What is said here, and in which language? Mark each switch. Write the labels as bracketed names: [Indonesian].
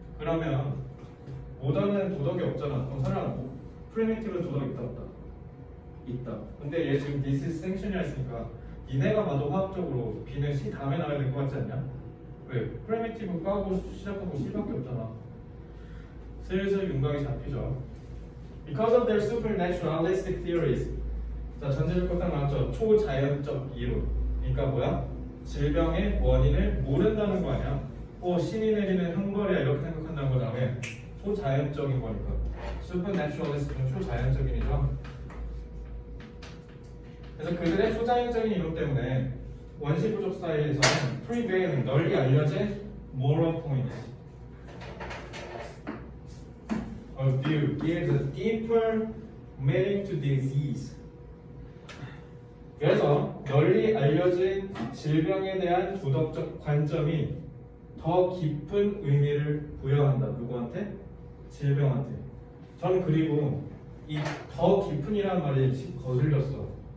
[Korean] 그러면 모던은 도덕이 없잖아. 그럼 설령 프리미티브는 도덕 있다 없다? 있다. 근데 얘 지금 [English] this is sanction [Korean] 이 했으니까 니네가 봐도 화학적으로 B는 C 다음에 나와야 될 것 같지 않냐? 왜? 프리미티브 까고 시작하고 C밖에 없잖아. 슬슬 윤곽이 잡히죠. [English] Because of their supernaturalistic theories. [Korean] 자, 전제조건 딱 나왔죠. 초자연적 이론. 그러니까 뭐야? 질병의 원인을 모른다는 거 아니야? 신이 내리는 형벌이야 이렇게 생각한다는 거잖아. 초자연적인 거니까. supernaturalistic은 초자연적인이죠. 그래서 그들의 초자연적인 이론 때문에 원시 부족 사이에서는 [English] prevailing [Korean] 널리 알려진 [English] moral point of view gives a deeper meaning to disease. [Korean] 그래서 널리 알려진 질병에 대한 도덕적 관점이 더 깊은 의미를 부여한다. 누구한테? 질병한테. 전 그리고 이 더 깊은이라는 말이 거슬렸어.